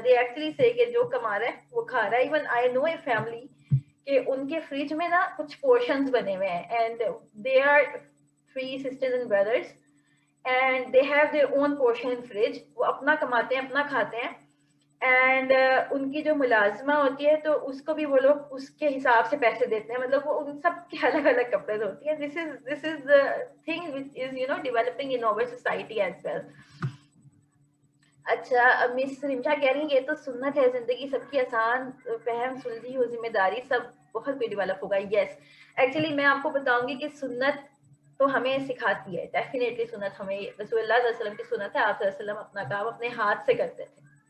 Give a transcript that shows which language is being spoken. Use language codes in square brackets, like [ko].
[en] they actually say [ur] کہ جو کما رہا ہے [en] وہ کھا رہا ہے. Even I know a family [ur] کہ ان کے فریج میں نا کچھ پورشنز بنے ہوئے ہیں [en] And they are 3 sisters and brothers and they have their own portion in fridge. [ur] وہ اپنا کماتے ہیں, اپنا کھاتے ہیں. اینڈ ان کی جو ملازمہ ہوتی ہے تو اس کو بھی وہ لوگ اس کے حساب سے پیسے دیتے ہیں. مطلب وہ ان سب کے الگ الگ کپڑے ہوتی ہیں. [en] this is the thing which is developing in our society as well. [ur] اچھا مس رمشا کہہ رہی ہیں یہ تو سنت ہے, زندگی سب کی آسان, فہم سلجھی ہو, ذمہ داری سب بہت کوئی ڈیولپ ہوگا. [en] yes actually [ur] میں آپ کو بتاؤں گی کہ سنت تو ہمیں سکھاتی ہے, ڈیفینیٹلی سنت ہمیں, رسول اللہ صلی اللہ علیہ وسلم کی سنت ہے. آپ صلی اللہ علیہ وسلم اپنا کام اپنے ہاتھ سے کرتے تھے.